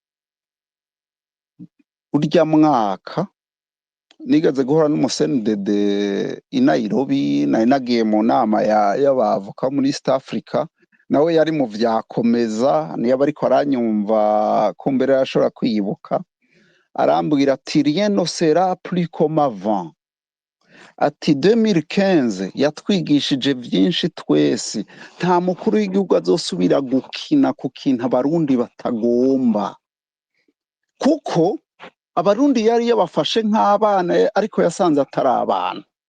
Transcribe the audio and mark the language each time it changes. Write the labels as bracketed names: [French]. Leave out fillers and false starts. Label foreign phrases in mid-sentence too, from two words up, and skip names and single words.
[Rundi] Urya mwaka nigaze guhora n'umusenedede i Nairobi, nari nagiye mu nama y'abavoka muri East Africa, nawe yari mu vyakomeza, niyo bariko aranyumva kumbere yashobora kwiyibuka, arambwira ati [French] rien ne sera plus comme avant. [Rundi] Ati 2015 yatwigishije vyinshi twese, nta mukuru w'igihugu azosubira gukina ku kintu abarundi batagomba, kuko abarundi yari yabafashe nk'abana ariko yasanze atari abana.